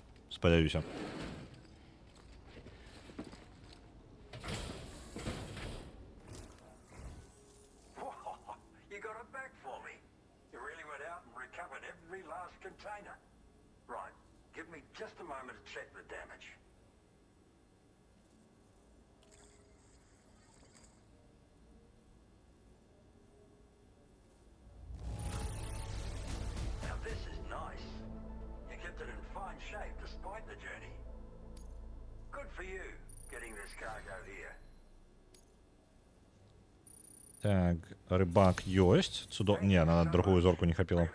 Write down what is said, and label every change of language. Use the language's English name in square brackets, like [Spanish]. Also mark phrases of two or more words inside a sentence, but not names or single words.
[Belarusian] Спадзяюся. [English] You got it back for me. You really went out and recovered every last container. Right. Give me just a moment to check the damage. Now this is nice. You kept it in fine shape despite the journey. Good for you, getting this cargo here. [Belarusian] Так, рыбак ёсць. Цудо... Не, на другую зорку не хапіла.